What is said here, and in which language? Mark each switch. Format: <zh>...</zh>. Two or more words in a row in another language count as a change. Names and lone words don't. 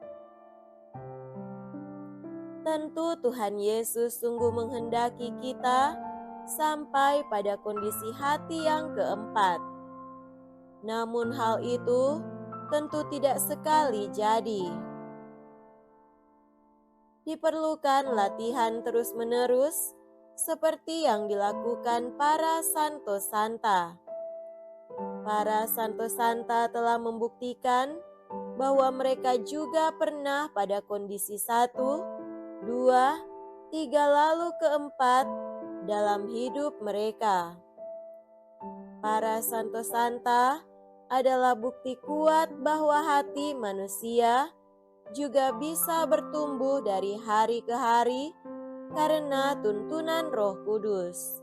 <id>Tentu Tuhan Yesus sungguh menghendaki kita sampai pada kondisi hati yang keempat. Namun hal itu tentu tidak sekali jadi. Diperlukan latihan terus-menerus seperti yang dilakukan para santo santa. Para santo santa telah membuktikan bahwa mereka juga pernah pada kondisi 1, 2, 3 lalu keempat dalam hidup mereka. Para santo santa adalah bukti kuat bahwa hati manusia juga bisa bertumbuh dari hari ke hari karena tuntunan Roh Kudus.</id>